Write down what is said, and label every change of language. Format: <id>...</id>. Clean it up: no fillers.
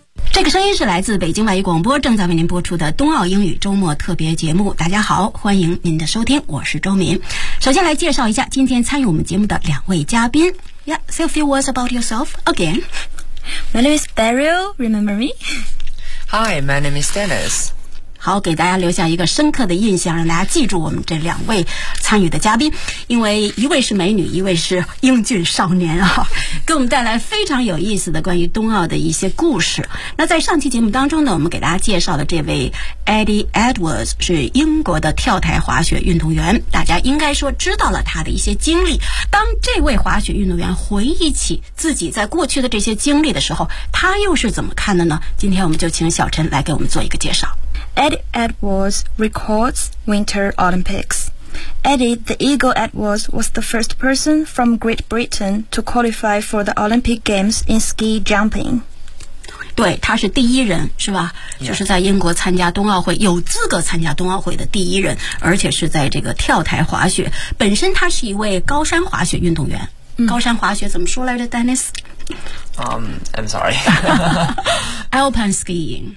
<zh>这个声音是来自北京外语广播正在为您播出的冬奥英语周末特别节目。大家好，欢迎您的收听，我是周敏。首先来介绍一下今天参与我们节目的两位嘉宾。</zh> <en>Yeah, say a few words about yourself again. My name is Beryl, remember me? Hi, my name is Dennis.</en> <zh>好，给大家留下一个深刻的印象，让大家记住我们这两位参与的嘉宾，因为一位是美女，一位是英俊少年啊，给我们带来非常有意思的关于冬奥的一些故事。那在上期节目当中呢，我们给大家介绍的这位 Eddie Edwards 是英国的跳台滑雪运动员，大家应该说知道了他的一些经历。当这位滑雪运动员回忆起自己在过去的这些经历的时候，他又是怎么看的呢？今天我们就请小陈来给我们做一个介绍。</zh> <en>Eddie Edwards records Winter Olympics. Eddie the Eagle Edwards was the first person from Great Britain to qualify for the Olympic Games in ski jumping.</en> <zh>对，他是第一人，是吧？</zh> <en>Yeah.</en> <zh>就是在英国参加冬奥会，有资格参加冬奥会的第一人，而且是在这个跳台滑雪。本身他是一位高山滑雪运动员。嗯、高山滑雪怎么说来着 ，Dennis？</zh> <en>I'm sorry. Alpine skiing.</en>